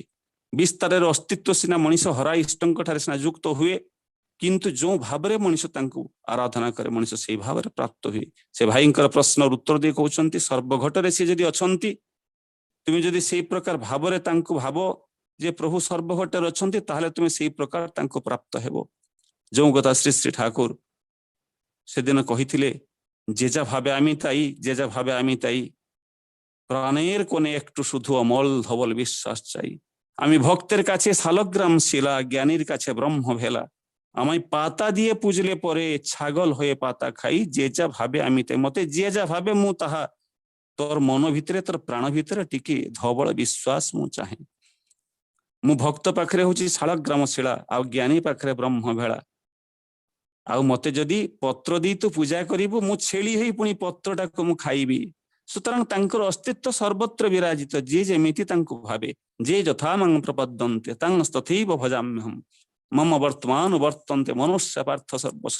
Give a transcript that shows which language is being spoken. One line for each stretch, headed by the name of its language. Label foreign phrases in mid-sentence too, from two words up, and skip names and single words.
Odia: ବିସ୍ତାରରେ ଅସ୍ତିତ୍ୱ ସିନା ମଣିଷ ହରା ଇଷ୍ଟଙ୍କ ଠାରେ ସିନା ଯୁକ୍ତ ହୁଏ, କିନ୍ତୁ ଯେଉଁ ଭାବରେ ମଣିଷ ତାଙ୍କୁ ଆରାଧନା କରେ ମଣିଷ ସେହି ଭାବରେ ପ୍ରାପ୍ତ ହୁଏ। ସେ ଭାଇଙ୍କର ପ୍ରଶ୍ନର ଉତ୍ତର ଦେଇ କହୁଛନ୍ତି ସର୍ବଘଟରେ ସିଏ ଯଦି ଅଛନ୍ତି, ତୁମେ ଯଦି ସେଇ ପ୍ରକାର ଭାବରେ ତାଙ୍କୁ ଭାବ ଯେ ପ୍ରଭୁ ସର୍ବଘଟରେ ଅଛନ୍ତି, ତାହେଲେ ତୁମେ ସେଇ ପ୍ରକାର ତାଙ୍କୁ ପ୍ରାପ୍ତ ହେବ। ଯେଉଁ କଥା ଶ୍ରୀ ଶ୍ରୀ ଠାକୁର
Bangla: সেদিন কহিলে যে যা ভাবে আমি তাই, যে যা ভাবে আমি তাই, প্রাণের কোণে একটু শুধু অমল ধবল বিশ্বাস চাই। আমি ভক্তের কাছে শালগ্রাম শিলা, জ্ঞানীর কাছে ব্রহ্ম ভেলা। আমায় পাতা দিয়ে পুজলে পরে ছাগল হয়ে পাতা খাই। যে যা ভাবে আমি তাই,
Odia: ମତେ ଯେ ଯା ଭାବେ ମୁ ତାହା, ତୋର ମନ ଭିତରେ ତୋର ପ୍ରାଣ ଭିତରେ ଟିକେ ଧବଳ ବିଶ୍ୱାସ ମୁ ଚାହେଁ। ମୁଁ ଭକ୍ତ ପାଖରେ ହଉଛି ଶାଳଗ୍ରାମ ଶିଳା, ଆଉ ଜ୍ଞାନୀ ପାଖରେ ବ୍ରହ୍ମ ଭେଳା। ଆଉ ମତେ ଯଦି ପତ୍ର ଦେଇ ତୁ ପୂଜା କରିବୁ, ମୁଁ ଛେଳି ହେଇ ପୁଣି ପତ୍ରଟାକୁ ମୁଁ ଖାଇବି। ସୁତରାଂ ତାଙ୍କର ଅସ୍ତିତ୍ୱ ସର୍ବତ୍ର ବିରାଜିତ, ଯିଏ ଯେମିତି ତାଙ୍କୁ ଭାବେ।
Sanskrit: ଯେ ଯଥା ମାଂ ପ୍ରପଦ୍ୟନ୍ତେ ତାଂ ତଥୈବ ଭଜାମ୍ୟହମ୍, ମମ ବର୍ତ୍ତମାନ ବର୍ତ୍ତନ୍ତେ ମନୁଷ୍ୟ ପାର୍ଥ ସର୍ବସ୍ୱ।